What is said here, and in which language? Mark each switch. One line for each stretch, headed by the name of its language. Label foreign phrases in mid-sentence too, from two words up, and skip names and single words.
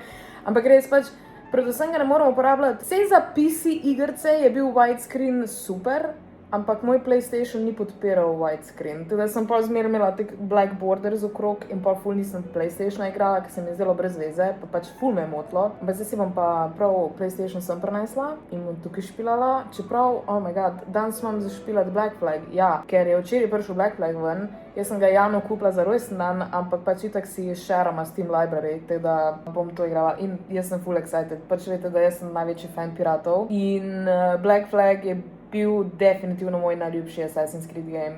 Slovenian: Ampak res pač, predvsem ga ne moramo uporabljati. Sej za PC igrice je bil widescreen super, ampak moj PlayStation ni podpiral widescreen. Teda sem pa zmeraj imela tak
English: black borders
Slovenian: okrog in pa ful nisem PlayStationa igrala, ker se mi je zdelo brez veze, pa pač ful me je motlo. Ampak zdaj si bom pa prav PlayStation sem prenesla in bom tukaj špilala. Čeprav,
English: oh my god,
Slovenian: danes imam za špilati Black Flag. Ja, ker je včeraj prišel Black Flag ven, jaz sem ga javno kupila za rojsten dan, ampak pač itak si šerama Steam Library, teda bom to igrala in jaz sem
English: full excited.
Slovenian: Pač veste, da jaz sem največji fan piratov in Black Flag je bil definitivno moj najljubši Assassin's Creed game.